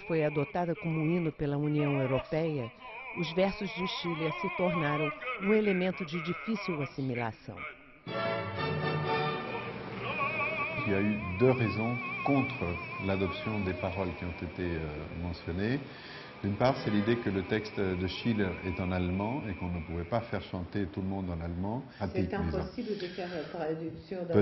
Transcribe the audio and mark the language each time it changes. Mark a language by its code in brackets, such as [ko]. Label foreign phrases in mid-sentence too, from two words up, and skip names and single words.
[pt] foi adotada como hino pela União Europeia, os versos de Schiller se tornaram um elemento de difícil assimilação. [fr] Il y a eu deux raisons contre l'adoption des paroles qui ont été mentionnées. D'une part, c'est l'idée que le texte de Schiller est en allemand et qu'on ne pouvait pas faire chanter tout le monde en allemand. C'est impossible de faire la traduction dans